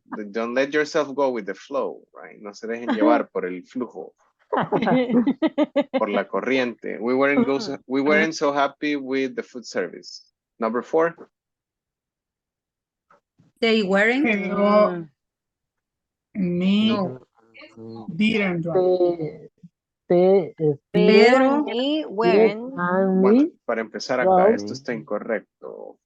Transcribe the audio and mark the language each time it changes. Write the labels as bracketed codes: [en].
[en] Don't let yourself go with the flow, right? [es] No se dejen llevar por el flujo, por la corriente. [en] We weren't so happy with the food service. Number 4. They weren't. Pedro and me didn't write. Pedro, me, weren't. [es] Bueno, para empezar acá, esto está incorrecto.